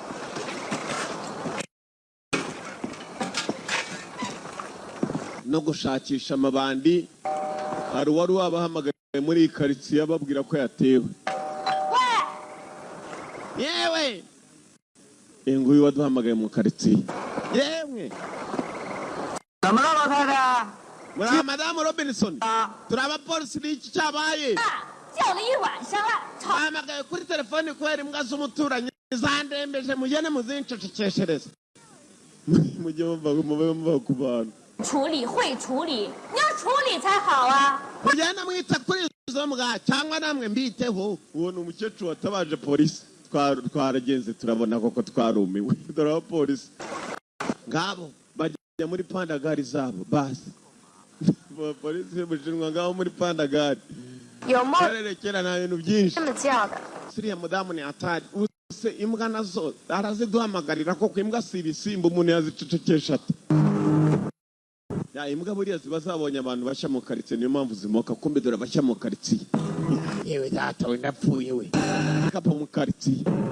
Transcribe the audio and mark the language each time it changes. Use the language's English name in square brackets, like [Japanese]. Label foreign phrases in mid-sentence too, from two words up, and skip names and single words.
[Kinyarwanda] no gushakisha amabandi hari uwari wabahamagaye muri iyi karitsiye ababwira ko yatewe yewe nguyu waduhamagaye mu karitsiye yemwe muri madamu Robinson turi abapolisi n'iki cyabaye [Chinese] 叫了一晚上了，吵 [Kinyarwanda] bahamagaye kuri telefone kubera imbwa z'umuturanyi zandembeje mugene muzincecekeshereza mujye muva ku bantu [Chinese] 处理会处理，你要处理才好啊。 [Kinyarwanda] mugenda mwita kuri izo mbwa cyangwa namwe mbiteho uwo ni umukecuru watabaje polisi twaragenze turabona koko twarumiwe dore abapolisi ngabo bajya muri pandagari zabo basi polisi bushinwa ngabo muri pandagari [Chinese] 有猫 [Kinyarwanda] barerekera nta bintu byinshi [Chinese] 这么叫的， [Kinyarwanda] siriya mudamu ni atari use imbwa nazo araziduhamagarira koko imbwa si ibisimba umuntu yazicecekesha ati ya imbwa buriya ziba zabonye abantu bashya mu karitsiye niyo mpamvu zimoka kumbe dore abashya mu karitsiye yewe data we ndapfuye we kapa mu karitsiye